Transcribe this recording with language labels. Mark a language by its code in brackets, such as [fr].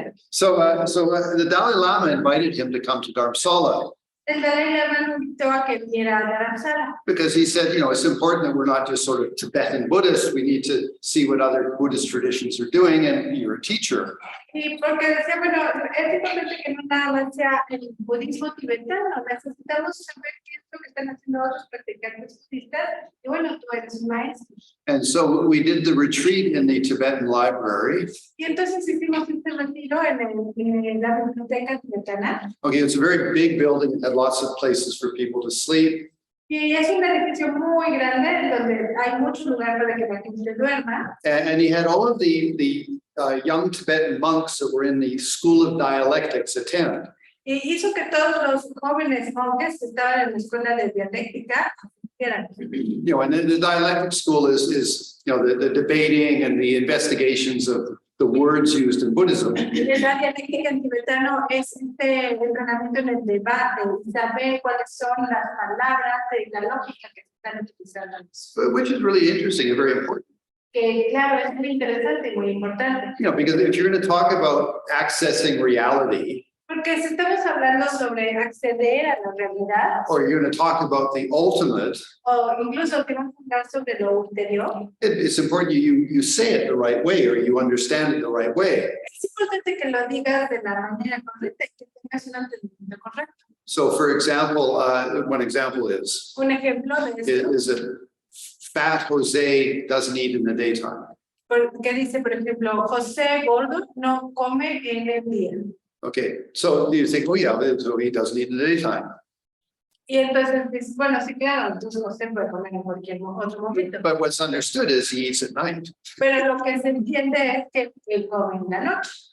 [en] So the Dalai Lama invited him to come to Dharamsala. [es] El Dalai Lama invitó a que viniera a Dharamsala. [en] Because he said, it's important that we're not just sort of Tibetan Buddhists. We need to see what other Buddhist traditions are doing, and you're a teacher. [es] Y porque decía, bueno, es importante que no nada más sea el budismo tibetano, necesitamos saber qué es lo que están haciendo otros practicantes budistas, y bueno, tú eres un maestro. [en] And so we did the retreat in the Tibetan library. [es] Y entonces hicimos este retiro en la biblioteca tibetana. [en] Okay, it's a very big building. It had lots of places for people to sleep. [es] Y es un edificio muy grande donde hay muchos lugares para que la gente duerma. [en] And he had all of the young Tibetan monks that were in the School of Dialectics attend. [es] Y hizo que todos los jóvenes monjes que estaban en la escuela de dialéctica asistieran. [en] And then the dialectic school is the debating and the investigations of the words used in Buddhism. [es] Y la dialéctica en tibetano es este entrenamiento en el debate, saber cuáles son las palabras y la lógica que se están utilizando. [en] Which is really interesting and very important. [es] Que claro, es muy interesante y muy importante. [en] Because if you're going to talk about accessing reality, [es] Porque si estamos hablando sobre acceder a la realidad, [en] or you're going to talk about the ultimate, [es] o incluso que vamos a hablar sobre lo ulterior, [en] it's important you say it the right way, or you understand it the right way. [es] es importante que lo digas de la manera correcta y que tengas un entendimiento correcto. [en] So, for example, one example is [es] Un ejemplo de esto, [en] is that fat Jose doesn't eat in the daytime. [es] que dice, por ejemplo, José Gordo no come en el día. [en] Okay, so you think, oh yeah, so he doesn't eat in the daytime. [es] Y entonces dices, bueno, sí, claro, entonces José puede comer en cualquier otro momento. [en] But what's understood is he eats at night. [es] Pero lo que se entiende es que él come en la noche.